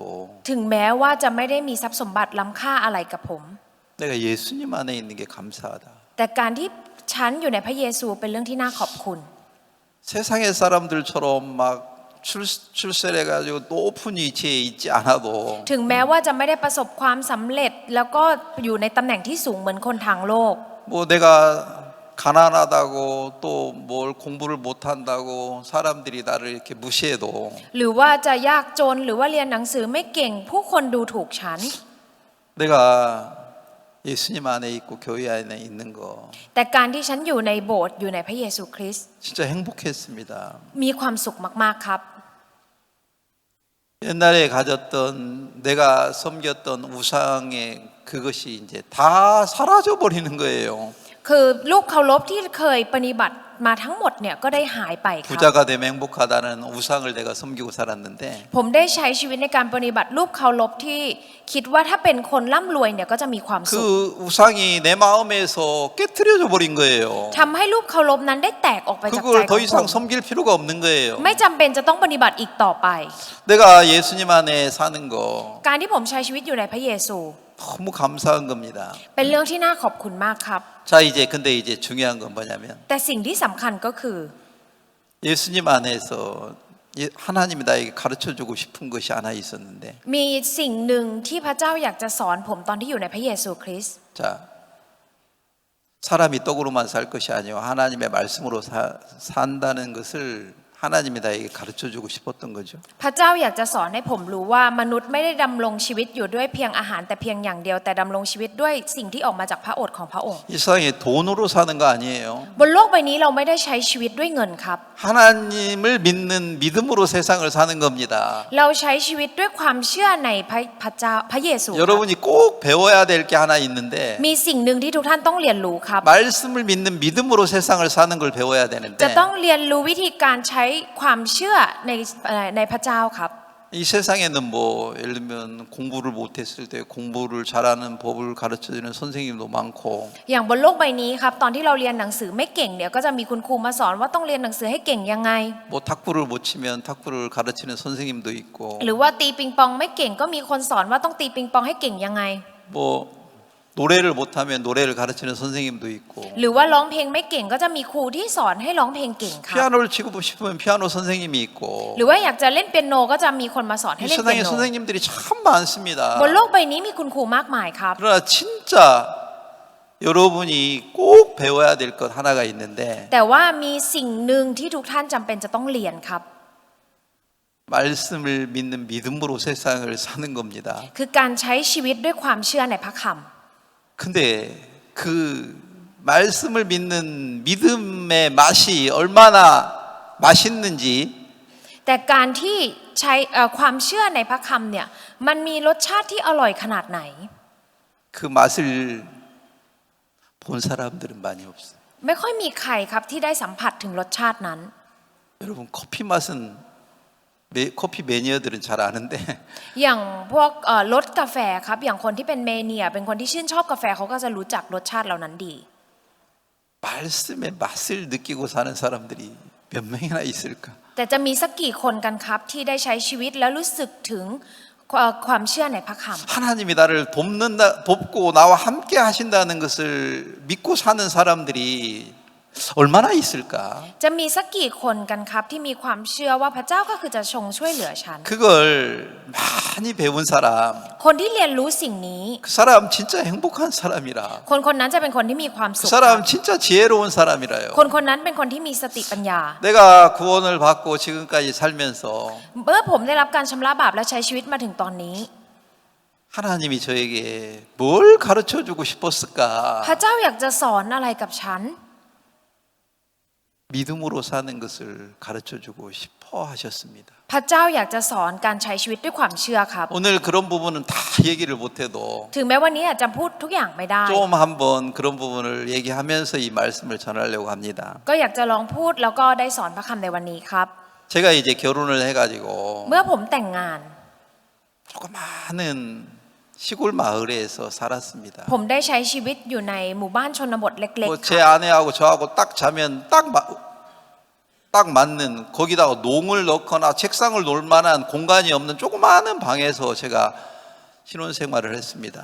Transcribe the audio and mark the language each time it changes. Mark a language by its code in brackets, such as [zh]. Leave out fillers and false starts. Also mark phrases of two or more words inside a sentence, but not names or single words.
[th] ถึงแม้ว่าจะไม่ได้มีทรัพย์สมบัติล้ำค่าอะไรกับผม [ko] 내가 예수님 안에 있는 게 감사하다. [th] แต่การที่ฉันอยู่ในพระเยซูเป็นเรื่องที่น่าขอบคุณ [ko] 세상의 사람들처럼 막 출세해가지고 높은 위치에 있지 않아도 [th] ถึงแม้ว่าจะไม่ได้ประสบความสำเร็จ แล้วก็อยู่ในตำแหน่งที่สูงเหมือนคนทางโลก [ko] 뭐 내가 가난하다고 또 뭘 공부를 못한다고 사람들이 나를 이렇게 무시해도 [th] หรือว่าจะยากจนหรือว่าเรียนหนังสือไม่เก่ง ผู้คนดูถูกฉัน [ko] 내가 예수님 안에 있고 교회 안에 있는 거 [th] แต่การที่ฉันอยู่ในโบสถ์อยู่ในพระเยซูคริสต์ [ko] 진짜 행복했습니다. [th] มีความสุขมากๆครับ [ko] 옛날에 가졌던 내가 섬겼던 우상의 그것이 이제 다 사라져 버리는 거예요. [th] คือลูกเคารพที่เคยปฏิบัติมาทั้งหมดเนี่ยก็ได้หายไปครับ [ko] 부자가 되면 행복하다는 우상을 내가 섬기고 살았는데 [th] ผมได้ใช้ชีวิตในการปฏิบัติรูปเคารพที่คิดว่าถ้าเป็นคนร่ำรวยเนี่ยก็จะมีความสุข [ko] 그 우상이 내 마음에서 깨트려져 버린 거예요. [th] ทำให้รูปเคารพนั้นได้แตกออกไปจากใจ [ko] 그걸 [th] ข [ko] 더 [th] องผ [ko] 이상 [th] ม [ko] 섬길 필요가 없는 거예요. [th] ไม่จำเป็นจะต้องปฏิบัติอีกต่อไป [ko] 내가 예수님 안에 사는 거 [th] การที่ผมใช้ชีวิตอยู่ในพระเยซู [ko] 너무 감사한 겁니다. [th] เป็นเรื่องที่น่าขอบคุณมากครับ [ko] 자, 근데 이제 중요한 건 뭐냐면 [th] แต่สิ่งที่สำคัญก็คือ [ko] 예수님 안에서 하나님이 나에게 가르쳐 주고 싶은 것이 하나 있었는데 [th] มีสิ่งหนึ่งที่พระเจ้าอยากจะสอนผมตอนที่อยู่ในพระเยซูคริสต์ [ko] 자, 사람이 떡으로만 살 것이 아니고 하나님의 말씀으로 산다는 것을 하나님이 나에게 가르쳐 주고 싶었던 거죠. [th] พระเจ้าอยากจะสอนให้ผมรู้ว่ามนุษย์ไม่ได้ดำรงชีวิตอยู่ด้วยเพียงอาหารแต่เพียงอย่างเดียวแต่ดำรงชีวิตด้วยสิ่งที่ออกมาจากพระโอษฐ์ของพระองค์ [ko] 이 세상에 돈으로 사는 거 아니에요. [th] บนโลกใบนี้เราไม่ได้ใช้ชีวิตด้วยเงินครับ [ko] 하나님을 믿는 믿음으로 세상을 사는 겁니다. [th] เราใช้ชีวิตด้วยความเชื่อในพระเจ้าพระเยซูครับ [ko] 여러분이 꼭 배워야 될 게 하나 있는데 [th] มีสิ่งหนึ่งที่ทุกท่านต้องเรียนรู้ครับ [ko] 말씀을 믿는 믿음으로 세상을 사는 걸 배워야 [th] จะ [ko] 되는데 [th] ต้องเรียนรู้วิธีการใช้ความเชื่อในพระเจ้าครับ [ko] 이 세상에는 뭐 예를 들면 공부를 못했을 때 공부를 잘하는 법을 가르쳐주는 선생님도 많고 [th] อย่างบนโลกใบนี้ครับตอนที่เราเรียนหนังสือไม่เก่งเนี่ยก็จะมีคุณครูมาสอนว่าต้องเรียนหนังสือให้เก่งยังไง [ko] 뭐 탁구를 못 치면 탁구를 가르치는 선생님도 있고 [th] หรือว่าตีปิงปองไม่เก่งก็มีคนสอนว่าต้องตีปิงปองให้เก่งยังไง [ko] 뭐 노래를 못하면 노래를 가르치는 선생님도 있고 [th] หรือว่าร้องเพลงไม่เก่งก็จะมีครูที่สอนให้ร้องเพลงเก่งครับ [ko] 피아노를 치고 싶으면 피아노 선생님이 있고 [th] หรือว่าอยากจะเล่นเปียโนก็จะมีคนมาสอนให้ [ko] 이 [th] เล่นเปีย [ko] 세상에 [th] โน [ko] 선생님들이 참 많습니다. [th] บนโลกใบนี้มีคุณครูมากมายครับ [ko] 그러나 진짜 여러분이 꼭 배워야 될 것 하나가 있는데 [th] แต่ว่ามีสิ่งหนึ่งที่ทุกท่านจำเป็นจะต้องเรียนครับ [ko] 말씀을 믿는 믿음으로 세상을 사는 겁니다. [th] คือการใช้ชีวิตด้วยความเชื่อในพระคำ [ko] 근데 그 말씀을 믿는 믿음의 맛이 얼마나 맛있는지 [th] แต่การที่ใช้ความเชื่อในพระคำเนี่ยมันมีรสชาติที่อร่อยขนาดไหน [ko] 그 맛을 본 사람들은 많이 없어요. [th] ไม่ค่อยมีใครครับที่ได้สัมผัสถึงรสชาตินั้น [ko] 여러분 커피 맛은 커피 매니아들은 잘 아는데 [th] อย่างพวกรสกาแฟครับอย่างคนที่เป็นเมเนียเป็นคนที่ชื่นชอบกาแฟเขาก็จะรู้จักรสชาติเหล่านั้นดี [ko] 말씀의 맛을 느끼고 사는 사람들이 몇 명이나 있을까? [th] แต่จะมีสักกี่คนกันครับที่ได้ใช้ชีวิตแล้วรู้สึกถึงความเชื่อในพระคำ [ko] 하나님이 나를 돕고 나와 함께 하신다는 것을 믿고 사는 사람들이 얼마나 있을까? [th] จะมีสักกี่คนกันครับที่มีความเชื่อว่าพระเจ้าก็คือจะทรงช่วยเหลือฉัน [ko] 그걸 많이 배운 사람, [th] คนที่เรียนรู้สิ่งนี้ [ko] 그 사람 진짜 행복한 사람이라. [th] คนคนนั้นจะเป็นคนที่มีความสุ [ko] 그 [th] ข [ko] 사람 진짜 지혜로운 사람이라요. [th] คนคนนั้นเป็นคนที่มีสติปัญญา [ko] 내가 구원을 받고 지금까지 살면서 [th] เมื่อผมได้รับการชำระบาปและใช้ชีวิตมาถึงตอนนี้ [ko] 하나님이 저에게 뭘 가르쳐 주고 싶었을까? [th] พระเจ้าอยากจะสอนอะไรกับฉัน [ko] 믿음으로 사는 것을 가르쳐 주고 싶어 하셨습니다. [th] พระเจ้าอยากจะสอนการใช้ชีวิตด้วยความเชื่อครับ [ko] 오늘 그런 부분은 다 얘기를 못해도 [th] ถึงแม้วันนี้อาจจะพูดทุกอย่างไม่ได้ [ko] 좀 한번 그런 부분을 얘기하면서 이 말씀을 전하려고 합니다. [th] ก็อยากจะลองพูดแล้วก็ได้สอนพระคำในวันนี้ครับ [ko] 제가 이제 결혼을 해가지고 [th] เมื่อผมแต่งงาน [ko] 조그마한 시골 마을에서 살았습니다. [th] ผมได้ใช้ชีวิตอยู่ในหมู่บ้านชนบทเล็กๆ [ko] 제 [th] ครับ [ko] 아내하고 저하고 딱 자면 딱 딱 맞는 거기다가 농을 넣거나 책상을 놓을 만한 공간이 없는 조그마한 방에서 제가 신혼생활을 했습니다.